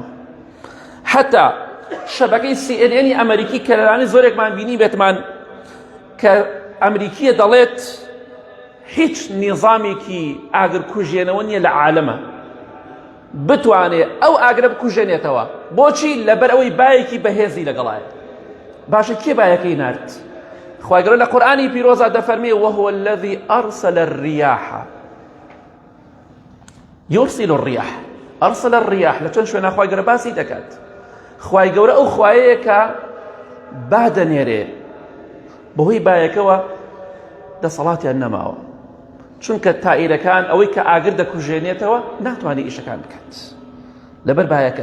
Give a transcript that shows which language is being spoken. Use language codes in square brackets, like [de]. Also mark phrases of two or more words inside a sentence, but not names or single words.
[ckb] حتا شەبەکەی CNN ئەمریکی کە لەلانەی زۆرێکمان بینی بێتمان کە ئەمریکیە دەڵێت هیچ نیزامێکی ئاگرکوژێنەوە نییە لە عالەمە بتوانێت ئەو ئاگرە بکوژێنێتەوە. بۆچی؟ لەبەر ئەوەی بایەکی بەهێزی لەگەڵایە. باشە کێ بایەکەی نارد؟ خوای گەورە لە قورئانی پیرۆزا دەفەرمێ [ar] وهو الذي أرسل الرياح يرسل الرياح. أرسل الرياح [ckb] لە چەند شوێنە خوای گەورە باسی دەکات. خوای گەورە ئەو خوایەیە کە با دەنێرێ، بەهۆی بایەکەوە دەسەڵاتیان نەماوە، چونکە تائیرەکان ئەوەی کە ئاگر دەکوژێنێتەوە ناتوانێت ئیشەکان بکات لەبەر بایەکە.